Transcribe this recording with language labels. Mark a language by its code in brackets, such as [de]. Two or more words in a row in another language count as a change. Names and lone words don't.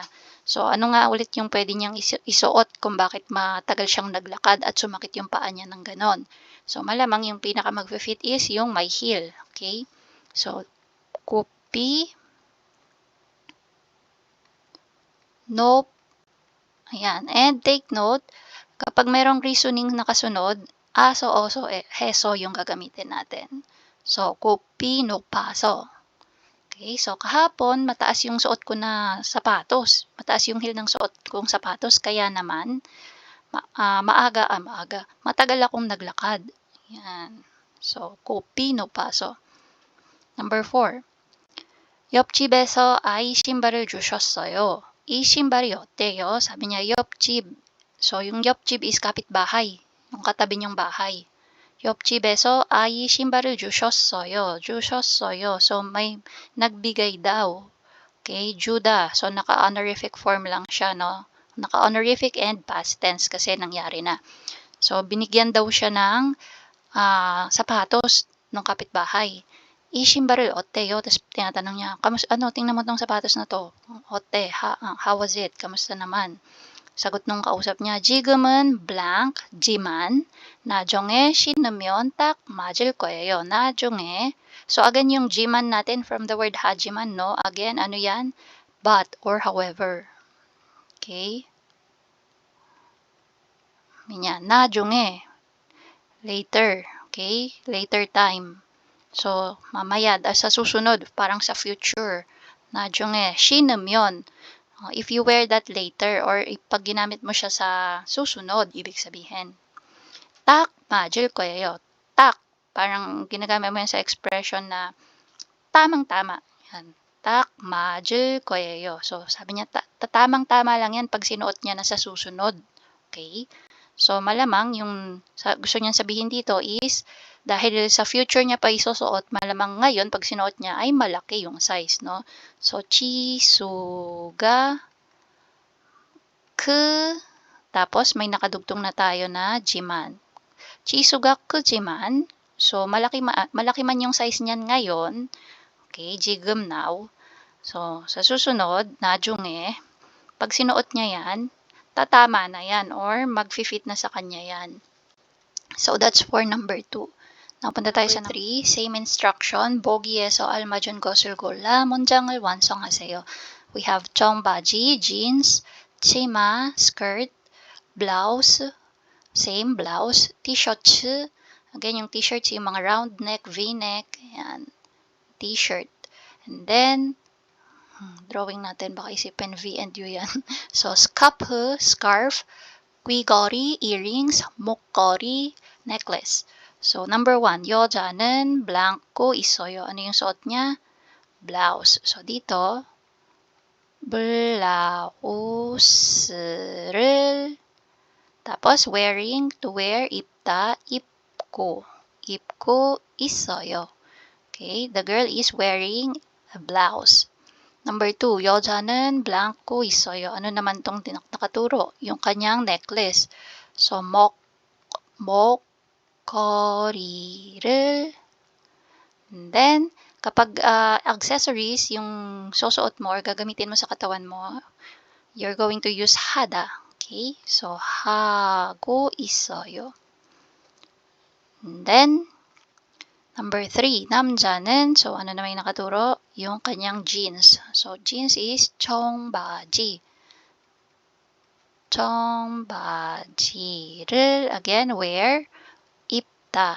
[tl] So, ano nga ulit yung pwede niyang isuot kung bakit matagal siyang naglakad at sumakit yung paa niya ng ganon. So, malamang yung pinaka mag-fit is yung may heel. Okay? So, copy, nope, ayan. [en] And take note, [tl] kapag mayroong reasoning na kasunod, aso, oso, heso yung gagamitin natin. So, copy, no paso. Okay, so kahapon mataas yung suot ko na sapatos. Mataas yung heel ng suot kong sapatos, kaya naman matagal akong naglakad. Yan. So, copy, no paso. Number 4. [ko] 옆집에서 아이 신발을 주셨어요. 이 신발이 어때요? [tl] Sabi niya, 옆집. So, yung 옆집 is kapitbahay. Yung katabi niyong bahay. [ko] 옆집에서 아이 신발을 주셨어요. 주셨어요. [tl] So, may nagbigay daw. Okay, juda. So, naka-honorific form lang siya, no? Naka-honorific and past tense kasi nangyari na. So, binigyan daw siya ng sapatos ng kapitbahay. [ko] 이 신발을 어때요? [tl] Tapos tinatanong niya, tingnan mo tong sapatos na to. [en] 어때? How was it? [tl] Kamusta naman? 사got nung kausap niya, [ko] 지금은 blank, 지만 나중에 신으면 딱 맞을 거예요. 나중에. [tl] So again yung 지만 natin from the word 하지만, no? Again, ano yan? [en] But or however. [tl] Okay? Yan, 나중에. [en] Later. Okay? Later time. [tl] So, mamaya, sa susunod, parang sa future. [ko] 나중에, 신으면. [en] If you wear that later [tl] or pag ginamit mo siya sa susunod, ibig sabihin. [ko] 딱 맞을 거예요. [tl] Tak, parang ginagamit mo yan sa expression na tamang-tama. Yan. [ko] 딱 맞을 거예요. [tl] So, sabi niya, tamang-tama lang yan pag sinuot niya na sa susunod. Okay? So, malamang yung gusto niyang sabihin dito is, dahil sa future niya pa isusuot, malamang ngayon, pag sinuot niya, ay malaki yung size, no? So, chisuga, tapos may nakadugtong na tayo na jiman. [ko] 치수가 지만. [tl] So, malaki man yung size niyan ngayon. [ko] Okay, 지금 now. [tl] So, sa susunod, 나중에, pag sinuot niya yan, tatama na yan or mag-fit na sa kanya yan. [en] So, that's for number 2. Now, [tl] punta tayo sa 3. [en] Same instruction. [ko] 보기에서 알맞은 것을 골라 문장을 완성하세요. [en] We have 청바지, jeans, 치마, skirt, blouse, same blouse, t-shirts. Again, [tl] yung t-shirts, yung mga round neck, v-neck, yan, t-shirt. [en] And then, [tl] drawing natin, baka isipin V and U yan. [en] So, scarf, 귀걸이, earrings, 목걸이, necklace. So, number 1, [ko] 여자는 blanco 있어요. [tl] Ano yung suot niya? Blouse. So, dito, 블라우스를 tapos wearing, to wear, [ko] 입다, 입고. 입고 있어요. [en] Okay, the girl is wearing a blouse. Number 2, [ko] 여자는 blanco 있어요. [tl] Ano naman tong nakaturo? Yung kanyang necklace. So, 목걸이를 [en] and then, [tl] kapag accessories, yung susuot mo or gagamitin mo sa katawan mo, [en] you're going to use hada. Okay? So, [ko] 하고 있어요. [en] And then, number 3, [ko] 남자는, [tl] so ano naman yung nakaturo? Yung kanyang jeans. So, jeans is 청바지. [ko] 청바지를, again, wear, 입다.